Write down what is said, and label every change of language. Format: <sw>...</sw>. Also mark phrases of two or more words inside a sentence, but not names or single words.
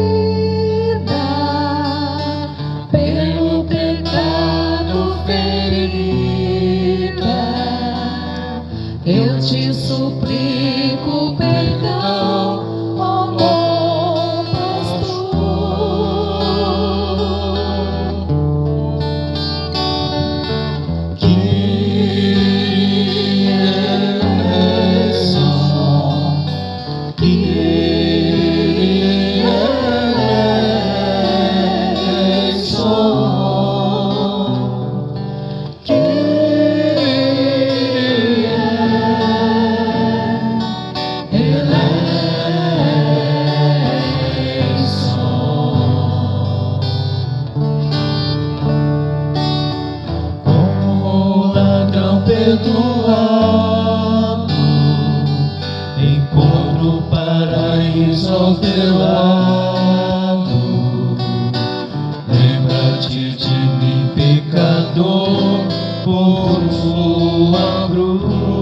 <pt>pelo pecado ferida, eu te te suplico perdão, ó bom pastor.</pt> <el>Kyrie eleison, Kyrie eleison, Kyrie eleison.</el> <pt>Como ladrão perdoado, encontro o paraíso ao teu lado. Lembra-te de mim, pecador, por sua cruz.</pt>